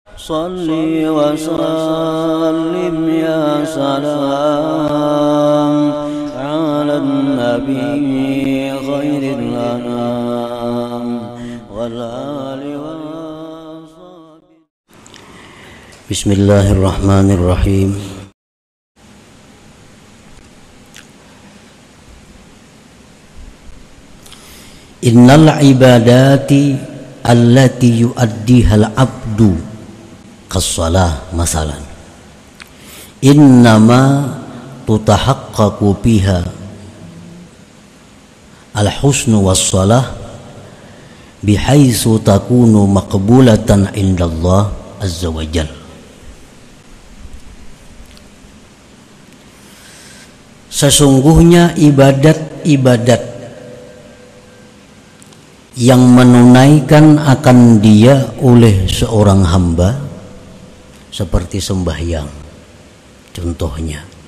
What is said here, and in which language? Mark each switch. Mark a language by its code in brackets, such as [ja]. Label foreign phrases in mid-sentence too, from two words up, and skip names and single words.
[ar] صل وسلم يا سلام على نبي خير الأنام وآل وصحبه. بسم الله الرحمن الرحيم. إن العبادات التي يؤديها العبد كالصلاة مثلا إنما تتحقق بها الحسن والصلاح بحيث تكون مقبولة عند الله عز وجل. [ms] Sesungguhnya ibadat-ibadat yang menunaikan akan dia oleh seorang hamba seperti sembahyang contohnya,